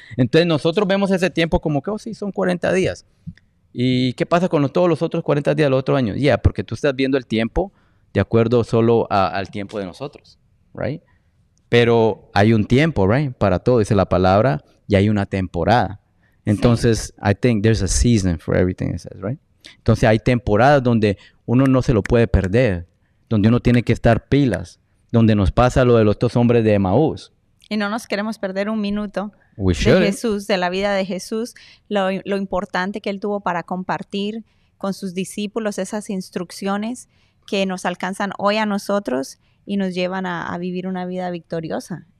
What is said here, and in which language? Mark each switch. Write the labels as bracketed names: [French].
[Spanish] Entonces nosotros vemos ese tiempo como que, sí, son 40 días. ¿Y qué pasa con todos los otros 40 días del otro año? Porque tú estás viendo el tiempo de acuerdo solo al tiempo de nosotros, right? Pero hay un tiempo, right? Para todo, dice la palabra, y hay una temporada. [English] Entonces, I think there's a season for everything it says, right? [Spanish] Entonces, hay temporadas donde uno no se lo puede perder, donde uno tiene que estar pilas, donde nos pasa lo de los dos hombres de Emaús. Y no nos queremos perder un minuto de Jesús, de la vida de Jesús, lo importante que él tuvo para compartir con sus discípulos esas instrucciones que nos alcanzan hoy a nosotros y nos llevan a vivir una vida victoriosa.